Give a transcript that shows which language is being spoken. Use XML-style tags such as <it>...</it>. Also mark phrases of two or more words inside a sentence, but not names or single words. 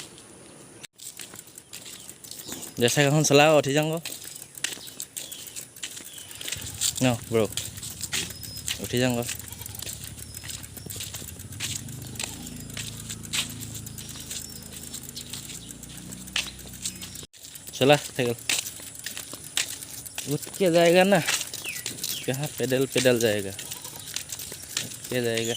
<as>जैसा এখন চলাও, উঠি যাওঁ ন ব্ৰ, উঠি যাওঁ।</as> <hi>चला साइकिल उठ के जाएगा ना, कहाँ पैदल पैदल जाएगा, के जाएगा।</hi>